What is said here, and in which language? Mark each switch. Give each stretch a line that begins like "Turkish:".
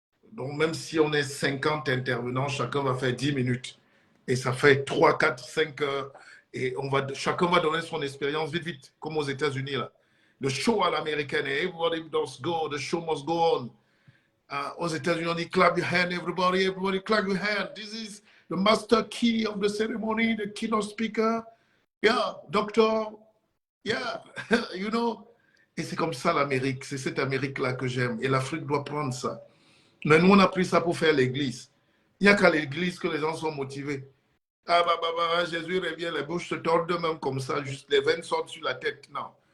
French: Donc, même si on est 50 intervenants, chacun va faire 10 minutes. Et ça fait 3, 4, 5 heures. Et chacun va donner son expérience vite, vite, comme aux États-Unis. Là. Le show à l'américaine,
English: everybody must go, the show must go on.
French: Aux États-Unis, on dit
English: clap your hand, everybody clap your hand. This is the master key of the ceremony, the keynote speaker. Yeah, doctor. Yeah, you know.
French: Et c'est comme ça l'Amérique. C'est cette Amérique-là que j'aime. Et l'Afrique doit prendre ça. Mais nous, on a pris ça pour faire l'église. Il n'y a qu'à l'église que les gens sont motivés. Ah, Jésus revient, les bouches se tordent même comme ça, juste les veines sortent sur la tête. Non.